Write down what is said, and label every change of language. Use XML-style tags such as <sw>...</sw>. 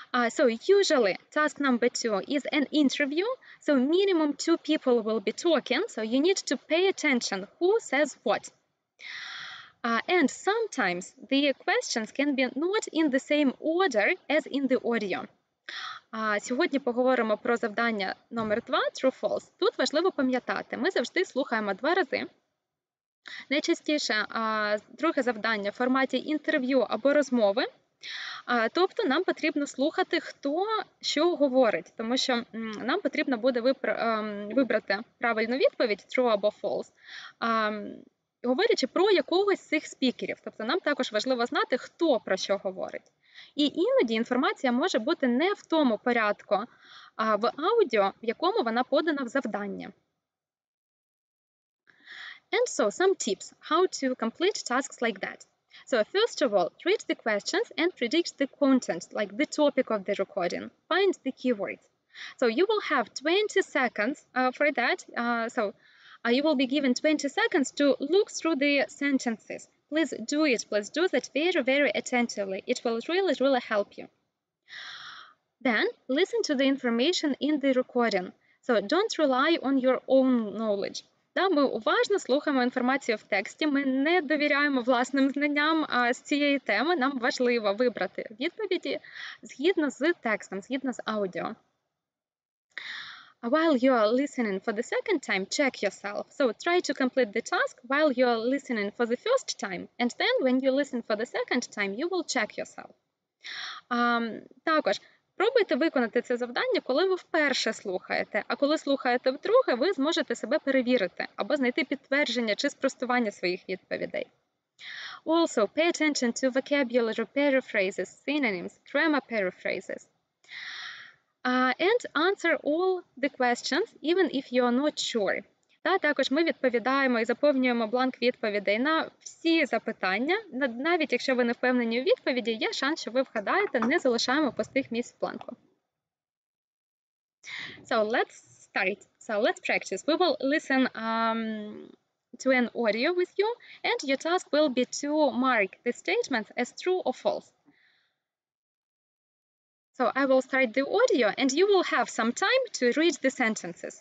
<en>So usually task number 2 is an interview. So minimum 2 people will be talking. So you need to pay attention who says what. And sometimes the questions can be not in the same order as in the audio.</en> <uk>Сьогодні поговоримо про завдання номер 2, True-False. Тут важливо пам'ятати, ми завжди слухаємо 2 рази. Найчастіше друге завдання в форматі інтерв'ю або розмови. Тобто нам потрібно слухати, хто що говорить, тому що нам потрібно буде вибрати правильну відповідь, true або false, говорячи про якогось з цих спікерів. Тобто нам також важливо знати, хто про що говорить. І іноді інформація може бути не в тому порядку в аудіо, в якому вона подана в завданні.</uk> <en>And so, some tips how to complete tasks like that. So, first of all, read the questions and predict the content, like the topic of the recording. Find the keywords. So, you will have 20 seconds for that. You will be given 20 seconds to look through the sentences. Please do it. Please do that very, very attentively. It will really, really help you. Then, listen to the information in the recording. So, don't rely on your own knowledge.</en> <uk>Ми уважно слухаємо інформацію в тексті, ми не довіряємо власним знанням з цієї теми, нам важливо вибрати відповіді згідно з текстом, згідно з аудіо.</uk> <en>While you are listening for the second time, check yourself. So try to complete the task while you are listening for the first time, and then when you listen for the second time, you will check yourself.</en> <uk>Також пробуйте виконати це завдання, коли ви вперше слухаєте, а коли слухаєте вдруге, ви зможете себе перевірити або знайти підтвердження чи спростування своїх відповідей.</uk> <en>Also, pay attention to vocabulary paraphrases, synonyms, grammar paraphrases. And answer all the questions, even if you are not sure.</en> <uk>Також ми відповідаємо і заповнюємо бланк відповідей на всі запитання. Навіть якщо ви не впевнені у відповіді, є шанс, що ви вгадаєте, не залишаємо пустих місць в бланку.</uk> <en>So let's start. So let's practice. We will listen to an audio with you, and your task will be to mark the statements as true or false. So I will start the audio, and you will have some time to read the sentences.</en>